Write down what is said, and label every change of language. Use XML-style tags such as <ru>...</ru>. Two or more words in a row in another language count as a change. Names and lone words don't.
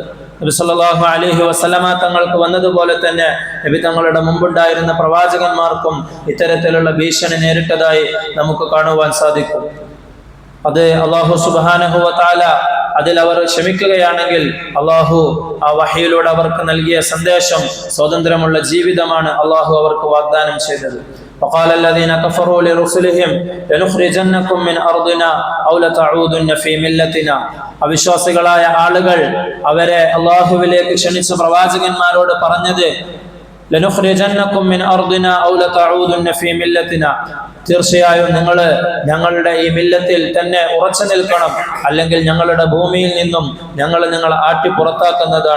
<ml>നബി</ml> <ar>صلى الله عليه وسلم</ar> <ml>തങ്ങൾക്ക് വന്നതുപോലെ തന്നെ നബി തങ്ങളുടെ മുമ്പുണ്ടായിരുന്ന പ്രവാചകന്മാർക്കും ഇത്തരത്തിലുള്ള ഭീഷണി നേരിട്ടതായി നമുക്ക് കാണുവാൻ സാധിക്കും. അത് അല്ലാഹു</ml> <ar>سبحانه وتعالى</ar> <ml>അതിൽ അവർ ക്ഷമിക്കുകയാണെങ്കിൽ അല്ലാഹു ആ വഹയിലൂടെ അവർക്ക് നൽകിയ സന്ദേശം സ്വതന്ത്രമുള്ള ജീവിതമാണ് അല്ലാഹു അവർക്ക് വാഗ്ദാനം ചെയ്തത്.</ml> <ar>وقال الذين كفروا لرسلهم لنخرجنكم من أرضنا أو لتعودن في ملتنا.</ar> <ml>അവിശ്വാസികളായ ആളുകൾ അവരെ അല്ലാഹുവിലേക്ക് ക്ഷണിച്ച പ്രവാചകന്മാരോട് പറഞ്ഞത്</ml> <ar>لنخرجنكم من أرضنا أو لتعودن في ملتنا.</ar> <ml>തീർച്ചയായും നിങ്ങൾ ഞങ്ങളുടെ ഈ മില്ലത്തിൽ തന്നെ ഉറച്ചു നിൽക്കണം, അല്ലെങ്കിൽ ഞങ്ങളുടെ ഭൂമിയിൽ നിന്നും ഞങ്ങൾ നിങ്ങളെ ആട്ടി പുറത്താക്കുന്നതാണ്.</ml>